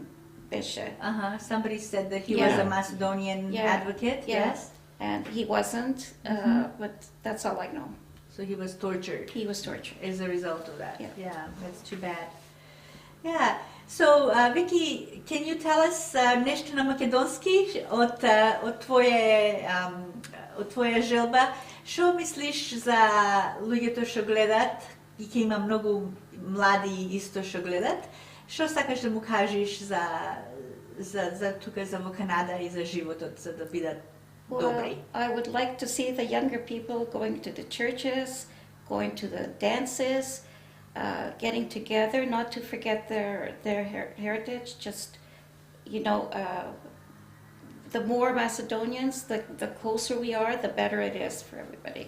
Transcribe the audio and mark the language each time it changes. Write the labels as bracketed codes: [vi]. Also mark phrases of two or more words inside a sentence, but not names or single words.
[en] Uh-huh. Somebody said that he Yeah. was a Macedonian Yeah. advocate. Yeah. Yes. and he wasn't, but that's all I know. So he was tortured He was tortured. as a result of that. Yeah. That's too bad. Yeah. So, Vicky, can you tell us [mk] нешто на македонски од твоје желба? Što misliš za ľuѓето што гледат, и ќе има многу млади исто што гледат? Што сакаш да му кажеш за тука, за во Канада и за животот, за да бидат добри? [en] I would like to see the younger people going to the churches, going to the dances, getting together, not to forget their heritage. Just, the more Macedonians, the closer we are, the better it is for everybody.